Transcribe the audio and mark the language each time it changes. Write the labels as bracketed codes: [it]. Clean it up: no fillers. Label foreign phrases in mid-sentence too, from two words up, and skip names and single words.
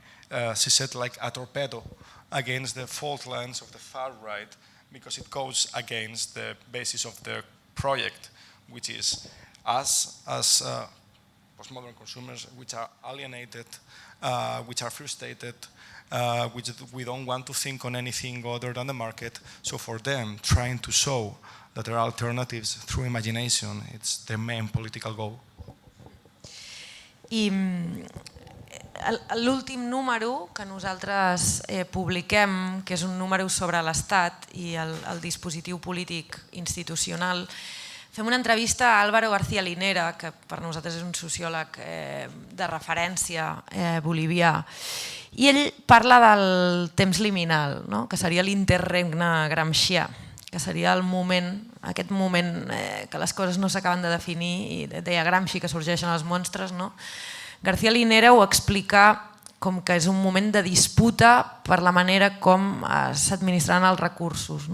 [en] She said like a torpedo against the fault lines of the far right because it goes against the basis of the project, which is us as postmodern consumers, which are alienated, which are frustrated, which we don't want to think on anything other than the market. So for them, trying to show that there are alternatives through imagination, it's their main political goal. [ca] L'últim número que nosaltres publiquem, que és un número sobre l'Estat i el dispositiu polític institucional, fem una entrevista a Álvaro García Linera, que per nosaltres és un sociòleg de referència bolivià, i ell parla del temps liminal, que seria l'interregne gramscià, que seria el moment, aquest moment que les coses no s'acaben de definir, i deia Gramsci que sorgeixen els monstres, García Linera ho explica com que és un moment de disputa per la manera com s'administraran els recursos.